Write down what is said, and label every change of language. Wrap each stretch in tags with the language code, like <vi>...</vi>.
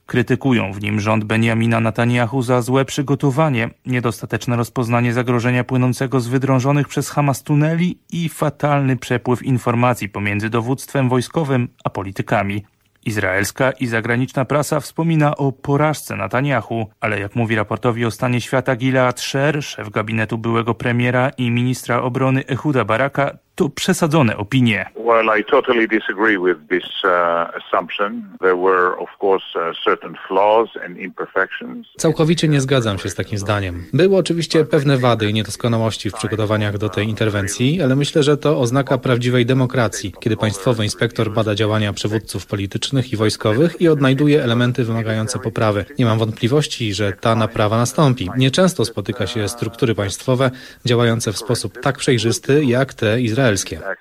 <pl>Krytykują w nim rząd Benjamina Netanyahu za złe przygotowanie, niedostateczne rozpoznanie zagrożenia płynącego z wydrążonych przez Hamas tuneli i fatalny przepływ informacji pomiędzy dowództwem wojskowym a politykami. Izraelska i zagraniczna prasa wspomina o porażce Netanyahu, ale jak mówi raportowi o stanie świata Gilead Sher, szef gabinetu byłego premiera i ministra obrony Ehuda Baraka, to przesadzone opinie.</pl> <en>While I totally disagree with this assumption, there were of course certain flaws and imperfections.</en> <pl>Całkowicie nie zgadzam się z takim zdaniem. Były oczywiście pewne wady i niedoskonałości w przygotowaniach do tej interwencji, ale myślę, że to oznaka prawdziwej demokracji, kiedy państwowy inspektor bada działania przywódców politycznych i wojskowych i odnajduje elementy wymagające poprawy. Nie mam wątpliwości, że ta naprawa nastąpi. Nieczęsto spotyka się struktury państwowe działające w sposób tak przejrzysty jak te izraelskie.</pl>